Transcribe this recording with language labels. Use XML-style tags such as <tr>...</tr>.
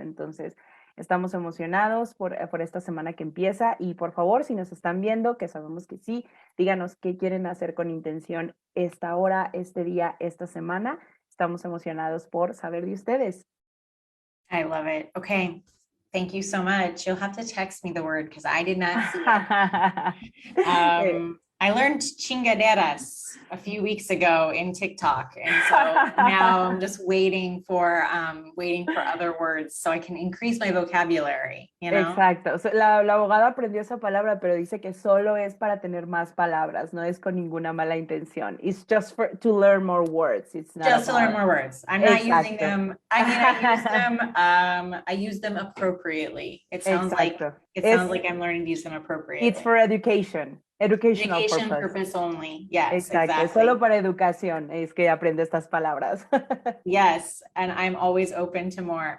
<es>Entonces, estamos emocionados por esta semana que empieza y por favor, si nos están viendo, que sabemos que sí, díganos qué quieren hacer con intención esta hora, este día, esta semana. Estamos emocionados por saber de ustedes.</es> <en>I love it. Okay. Thank you so much. You'll have to text me the word because I did not see it. I learned chingaderas a few weeks ago in TikTok. And so now I'm just waiting for other words so I can increase my vocabulary, you know?</en> <es>Exacto. O sea, la abogada aprendió esa palabra, pero dice que solo es para tener más palabras, no es con ninguna mala intención.</es> <en>It's just to learn more words. It's not just to learn more words. I'm not using them. I mean, I use them appropriately. It sounds like I'm learning to use them appropriately. It's for education. Educational purpose only. Yes, exactly. Exactly.</en> <es>Solo para educación es que aprende estas palabras.</es> <en>Yes, and I'm always open to more.</en>